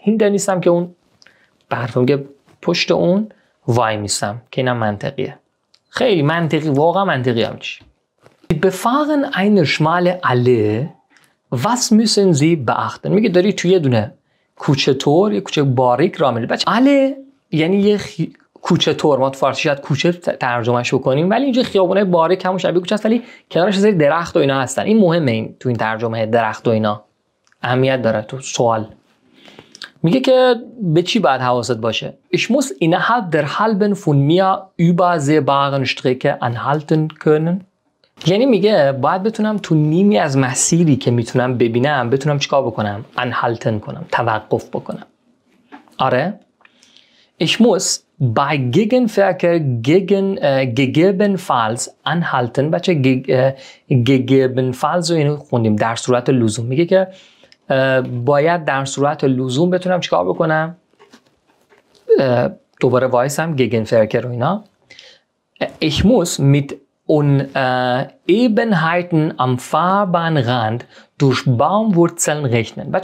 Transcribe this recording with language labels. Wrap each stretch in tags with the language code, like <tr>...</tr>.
<fa>Hindernis هم که اون برف، میگه پشت اون وای میستم، که اینم منطقیه، خیلی منطقی، واقعا منطقی هم چی.</fa> <de>befahren eine schmale Allee. Was müssen Sie beachten؟</de> <fa>میگه داری توی یه دونه کوچه تور، یه کوچه باریک راه میری. بچه اله یعنی یه کوچه تور، ما تو فارسی شاید کوچه ترجمهش بکنیم، ولی اینجا خیابونه باریک همون شبیه کوچه است، ولی کنارش یه سری درخت و اینا هستن. این مهمه، این تو این ترجمه درخت و اینا اهمیت داره تو سوال. میگه که به چی باید حواست باشه؟</fa> <de>Ich muss innerhalb der halben von mir übersehbaren Strecke anhalten können.</de> <fa>یعنی میگه باید بتونم تو نیمی از مسیری که میتونم ببینم بتونم چیکار بکنم؟ anhalten کنم، توقف بکنم.</fa> <de>آره؟ Ich muss bei Gegenverkehr gegebenenfalls anhalten.</de> <fa>بچه gegebenenfalls رو اینو خوندیم، در صورت لزوم. میگه که باید در صورت لزوم بتونم چیکار بکنم؟ دوباره وایسم Gegenverkehr رو اینا.</fa> <de>Ich muss mit Unebenheiten am Fahrbahnrand durch Baumwurzeln rechnen.</de>